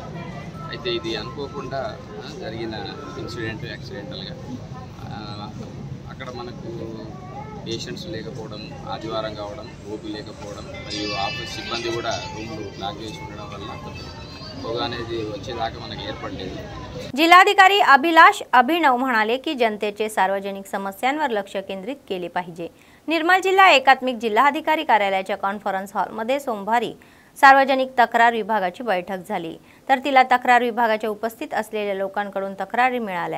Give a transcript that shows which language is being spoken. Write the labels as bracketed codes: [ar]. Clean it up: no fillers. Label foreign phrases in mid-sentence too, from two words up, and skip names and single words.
[te] అయితే ఇది అనుకోకుండా జరిగిన [en] incident accidentalగా [te] అక్కడ మనకు పేషెంట్స్ లేకపోవడం, ఆదివారం కావడం, ఓపీ లేకపోవడం మరియు ఆఫీస్ సిబ్బంది కూడా రూమ్లు లాక్ చేసి ఉండడం వల్ల పొగ అనేది వచ్చేదాకా మనకు ఏర్పడలేదు. [mr] जिल्हाधिकारी अभिलाष अभिनव म्हणाले की जनतेचे सार्वजनिक समस्यांवर लक्ष केंद्रित केले पाहिजे. निर्मल जिल्हा एकात्मिक जिल्हाधिकारी कार्यालयाच्या [en] conference hallमध्ये [mr] सोमवारी सार्वजनिक तक्रार विभागाची बैठक झाली. तर तिला तक्रार विभागाच्या उपस्थित असलेल्या लोकांकडून तक्रारी मिळाल्या.